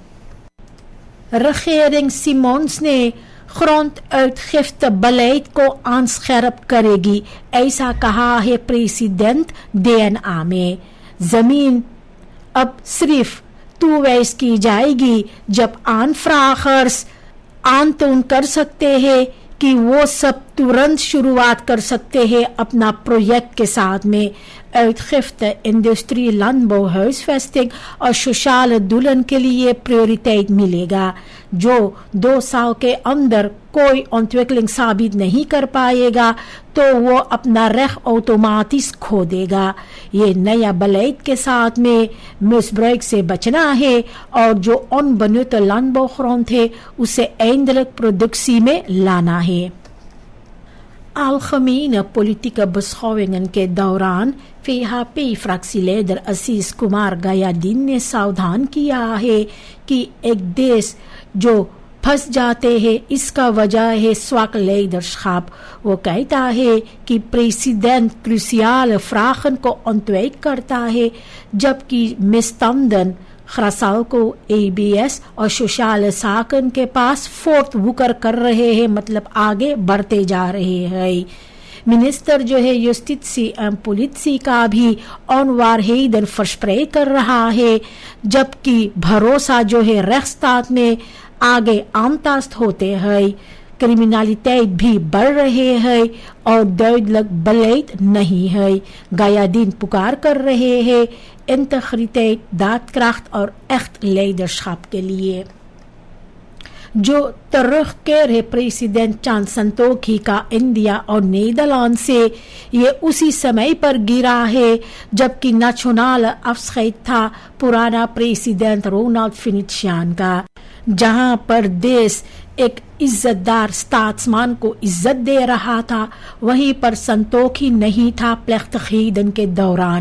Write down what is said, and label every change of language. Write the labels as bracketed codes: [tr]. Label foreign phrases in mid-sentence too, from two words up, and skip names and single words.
[hns] regering Simons ने gronduitgiftebeleid को aanscherp करेगी, ऐसा कहा है प्रेसिडेंट DNA में। जमीन अब सिर्फ toewijs की जाएगी जब [nl] aanvragers aantoon [hns] कर सकते हैं कि वो सब तुरंत शुरुआत कर सकते हैं अपना प्रोजेक्ट के साथ में। [nl] uitgifte, industrie, landbouw, huisvesting [hns] और [nl] sociale doelen [hns] के लिए prioriteit मिलेगा। जो 2 साल के अंदर कोई ontwikkeling साबित नहीं कर पाएगा तो वो अपना [nl] recht automatisch [hns] खो देगा। ये नया beleid के साथ में misbruik से बचना है और जो [nl] onbenutte landbouwgrond [hns] है उसे [nl] eindelijk productie [hns] में लाना है। [nl] algemene politieke beschouwingen [hns] के दौरान VHP-fractieleider Aziz Kumar Gayadin ने सावधान किया है कि एक देश जो फंस जाते हैं इसका वजह है [nl] zwak leiderschap। [hns] वो कहता है कि प्रेसिडेंट [nl] cruciale vragen [hns] को ontwijk करता है, जबकि [nl] misstanden Grasal [hns] को ABS और [nl] sociale zaken [hns] के पास voortwoeker कर रहे हैं, मतलब आगे बढ़ते जा रहे हैं। मिनिस्टर जो है [nl] justitie en politie [hns] का भी [nl] onwaarheden verspreid [hns] कर रहा है, जबकि भरोसा जो है rechtsstaat में आगे aangetast होते हैं। क्रिमिनलिटेट भी बढ़ रहे हैं और [nl] duidelijk beleid [hns] नहीं है। Gayadin पुकार कर रहे हैं [nl] इंtegriteit, daadkracht [hns] और [nl] echt leiderschap [hns] के लिए। जो terugkeer है प्रेसिडेंट चांद संतोखी का इंडिया और नीदरलैंड से, ये उसी समय पर गिरा है जबकि नेशनल afscheid था पुराना प्रेसिडेंट रोनाल्ड फिनिशियन का, जहां पर देश एक इज्जतदार स्टाट्समैन को इज्जत दे रहा था, वहीं पर संतोखी नहीं था प्लेख्तखीदन के दौरान।